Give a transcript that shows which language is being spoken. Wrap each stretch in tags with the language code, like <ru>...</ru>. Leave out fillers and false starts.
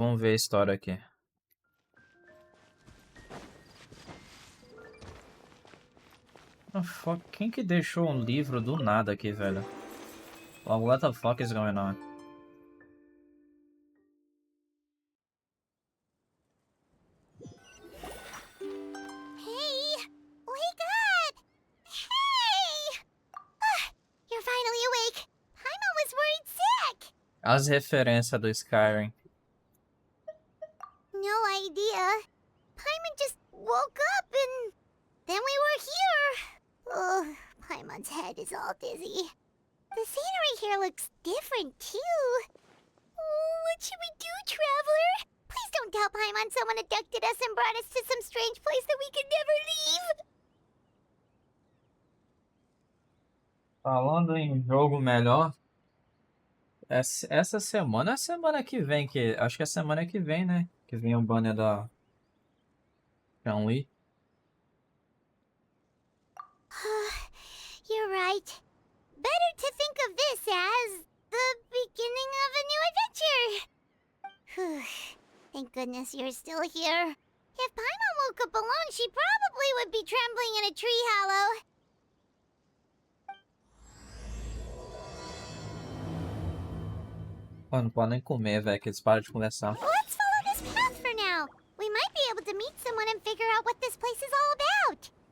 <pt>Vamos ver a história aqui. Oh, fuck. Quem que deixou um livro do nada aqui, velho?</pt> <en>Well, what the fuck is going on? Hey! Wake up! Hey! You're finally awake. Paimon was worried sick.</en> <pt>As referências do Skyrim.</pt> <en>No idea. Paimon just woke up and then we were here. Oh, Paimon's head is all dizzy. The scenery here looks different too. Oh, what should we do, Traveler? Please don't tell Paimon someone abducted us and brought us to some strange place that we could never leave.</en> <pt>Falando em jogo melhor, essa semana é a semana que vem, que acho que é a semana que vem, né? Que vem o banner da Chun-Li.</pt> <en>You're right. Better to think of this as the beginning of a new adventure. Thank goodness you're still here. If Paimon woke up alone, she probably would be trembling in a tree hollow.</en> <pt>Pô, não pode nem comer, velho, que eles param de conversar.</pt> <en>Let's follow this path for now. We might be able to meet someone and figure out what this place is all about.</en>